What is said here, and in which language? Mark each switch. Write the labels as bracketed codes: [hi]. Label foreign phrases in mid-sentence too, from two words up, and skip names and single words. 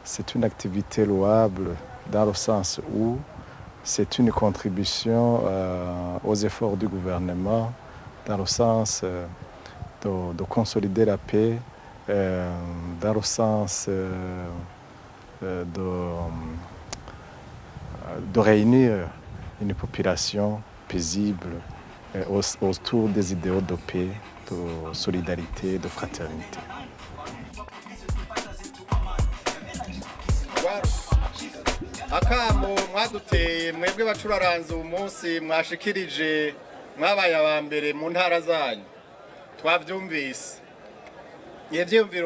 [fr] c'est une activité louable dans le sens où c'est une contribution aux efforts du gouvernement, dans le sens de consolider la paix, dans le sens de réunir une population paisible autour des idéaux de paix, de solidarité, de fraternité. [rn] akamo mwaduteye mwebwe bacuraranze umunsi mwashikirije mwabaye abambere mu ntara zanyu twavyumvise ivyiyumviro